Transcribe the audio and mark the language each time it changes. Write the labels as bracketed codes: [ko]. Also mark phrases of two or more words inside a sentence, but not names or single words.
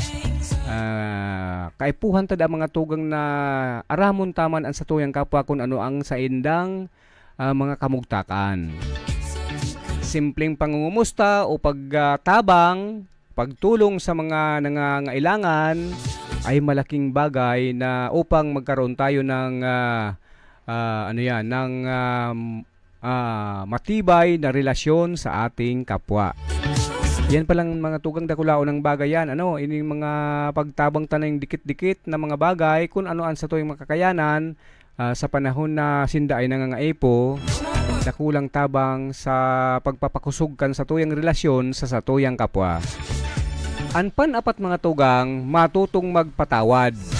[bik] Kaipuhan tada mga tugang na aramon taman ang satuyang kapwa kung ano ang saindang mga kamugtakan. [tl] Simpleng pangungumusta o pagtabang, pagtulong sa mga nangangailangan ay malaking bagay na upang magkaroon tayo ng matibay na relasyon sa ating kapwa. [bik] Yan palang mga tugang dakulao ng bagay yan. Ini mga pagtabang tanang dikit-dikit na mga bagay kung ano ang [tl] sa tuwing makakayanan [bik] sa panahon na sinda ay nangangaipo, dakulang tabang sa pagpapakusugkan sa tuyang relasyon sa satuyang kapwa. [tl] Ang pan-apat mga tugang, matutong magpatawad.